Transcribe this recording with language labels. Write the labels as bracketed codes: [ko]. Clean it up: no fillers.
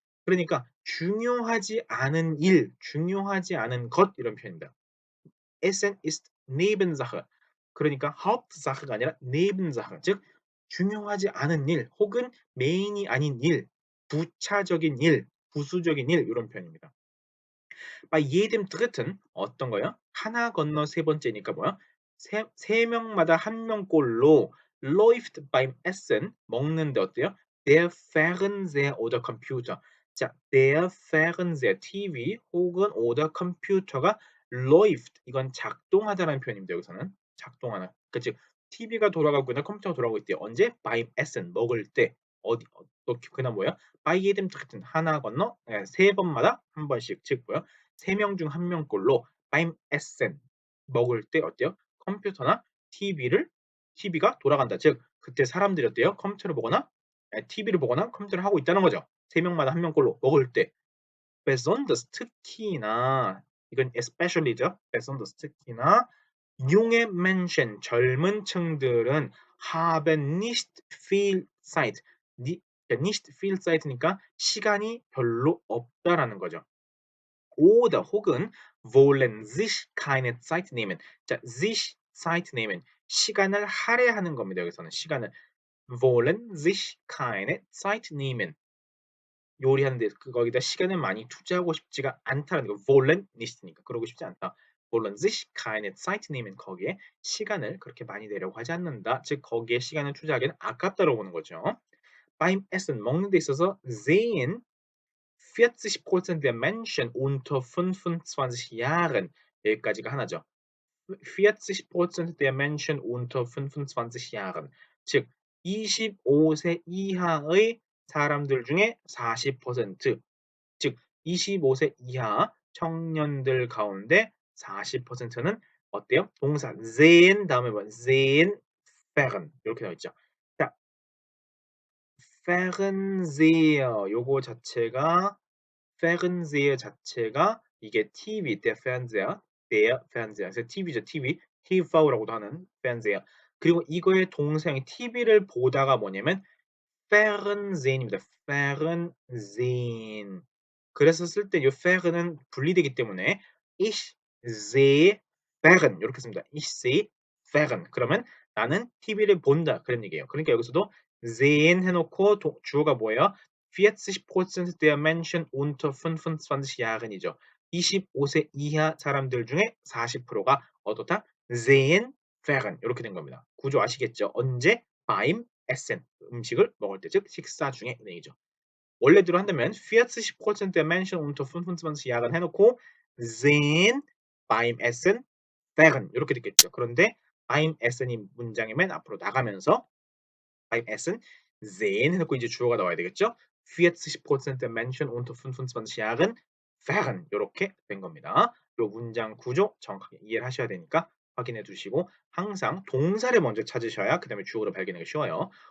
[ko] 그러니까 중요하지 않은 일, 중요하지 않은 것 이런 표현입니다. [de] Essen ist Nebensache. [ko] 그러니까 [de] Hauptsache가 아니라 Nebensache. [ko] 즉 중요하지 않은 일 혹은 메인이 아닌 일, 부차적인 일, 부수적인 일 이런 표현입니다. [de] Bei jedem Dritten [ko] 어떤 거요? 하나 건너 세 번째니까 뭐야? 세 명마다 한 명꼴로 [de] läuft beim Essen [ko] 먹는데 어때요? [de] Der Fernseher oder Computer. [ko] 자, [de] der Fernseher [ko] TV 혹은 oder 컴퓨터가 läuft 이건 작동하다라는 표현입니다. 여기서는 작동하는. 그러니까 즉 TV가 돌아가고 있나 컴퓨터가 돌아가고 있대요. 언제? beim Essen 먹을 때 어디 또 그다음 뭐야? [de] bei jedem Dritten [ko] 하나 건너 세 번마다 한 번씩 즉 뭐야? 세 명 중 한 명꼴로 beim Essen 먹을 때 어때요? 컴퓨터나 TV가 돌아간다. 즉 그때 사람들이 어때요? 컴퓨터를 보거나 TV를 보거나 컴퓨터를 하고 있다는 거죠. 세 명마다 한 명꼴로 먹을 때. besonders 특히나 이건 especially죠. [de] besonders 특히나 junge Menschen [ko] 젊은 층들은 [de] haben nicht viel Zeit. [ko] nicht viel Zeit니까 시간이 별로 없다라는 거죠. [de] oder 혹은 wollen sich keine Zeit nehmen. 자, sich Zeit nehmen. [ko] 시간을 할애하는 겁니다. 여기서는 시간을 [de] wollen sich keine Zeit nehmen. [ko] 요리하는데 거기다 시간을 많이 투자하고 싶지가 않다는 거. wollen nicht니까 그러고 싶지 않다. [de] wollen sich keine Zeit nehmen. [ko] 거기에 시간을 그렇게 많이 내려고 하지 않는다. 즉 거기에 시간을 투자하기는 아깝다고 보는 거죠. [de] beim Essen [ko] 먹는 데 있어서 [de] sehen 40% der Menschen unter 25 Jahren 여기까지가 하나죠. [ko] 40% der Menschen unter 25 Jahren 즉 25세 이하의 사람들 중에 40%, 즉 25세 이하 청년들 가운데 40%는 어때요? 동사 sehen 다음에 뭐 sehen, fern 이렇게 나와 있죠. 자, Fernseher 요거 자체가 Fernseher 자체가 이게 TV, der Fernseher. 그래서 TV죠, TV. TV라고도 하는 Fernseher. 그리고 이거의 동사형이 TV를 보다가 뭐냐면 Fernsehen입니다. [de] Fernsehen. [ko] 그래서 쓸 때 이 Fern은 분리되기 때문에 [de] ich sehe Fern [ko] 이렇게 씁니다. [de] ich sehe Fern. [ko] 그러면 나는 TV를 본다 그런 얘기예요. 그러니까 여기서도 sehen 해놓고 주어가 뭐예요? [de] 40% der Menschen unter 25 Jahren이죠. [ko] 25세 이하 사람들 중에 40%가 어떻다? [de] sehen Fern [ko] 이렇게 된 겁니다. 구조 아시겠죠? 언제? beim Essen 음식을 먹을 때, 즉 식사 중에 얘기죠. 원래대로 한다면 [de] 40% der Menschen unter 25 Jahren 해놓고 sehen beim Essen Fern 이렇게 됐겠죠. [ko] 그런데 beim Essen이 문장의 맨 앞으로 나가면서 beim Essen sehen 해놓고 이제 주어가 나와야 되겠죠. [de] 40% der Menschen unter 25 Jahren [ko] Fern 이렇게 된 겁니다. 이 문장 구조 정확하게 이해를 하셔야 되니까 확인해 두시고 항상 동사를 먼저 찾으셔야 그 다음에 주어를 발견하기 쉬워요.